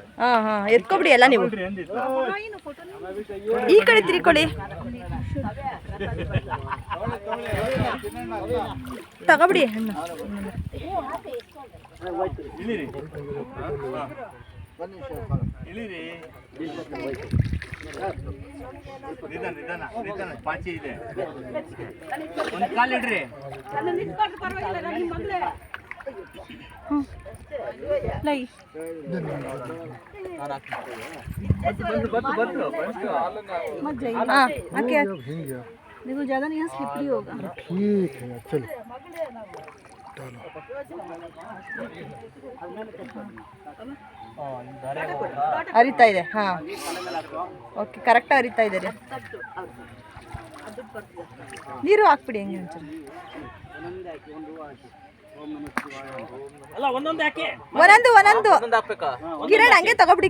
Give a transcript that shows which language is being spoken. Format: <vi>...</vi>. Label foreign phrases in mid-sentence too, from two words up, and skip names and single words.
<kn>ಎತ್ಕೊಬಿಡಿ ಎಲ್ಲ ನೀವು. ಈ ಕಡೆ ತಿರ್ಕೊಳ್ಳಿ, ತಗೋಬಿಡಿ ಹಣ್ಣು. ಪಾಚಿ ಇದೆ, ಒಂದು ಕಾಲು ಇಡ್ರಿ.</kn> <hi>देखो ज़्यादा नहीं, यहाँ स्लिपरी होगा. ठीक है चलो</hi> <kn>ಹರಿತಾ ಇದೆ.</kn> <en>okay, correct</en> <kn>ಹರಿತಾ ಇದೆ ರೀ. ನೀರು ಹಾಕ್ಬಿಡಿ ಹೆಂಗೆ ಒಂಚೂರು. ಒಂದೊಂದು ಕಿರಣ್ ಹಂಗೆ ತಗೋಬಿಡಿ.</kn>